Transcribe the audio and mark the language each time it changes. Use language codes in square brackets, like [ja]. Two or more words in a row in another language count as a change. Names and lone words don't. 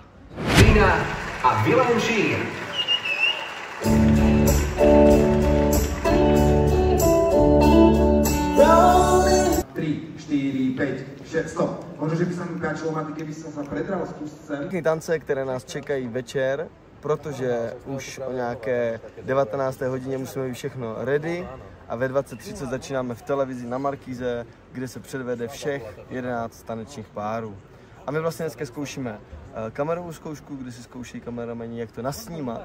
[cs] Týna a Milan Šíl. 3, 4, 5, 6, stop. [sk] Možno, že by sa mi páčilo, Maty, keby som sa predral z kuscem. [cs] Všechny tance, které nás čekají večer, protože už o nějaké 19. hodině musíme být všechno ready a ve 20:30 začínáme v televizi na Markíze, kde se předvede všech 11 tanečních párů. A my vlastně dneska zkoušíme kamerovou zkoušku, kde si zkouší kameramani, jak to nasnímat.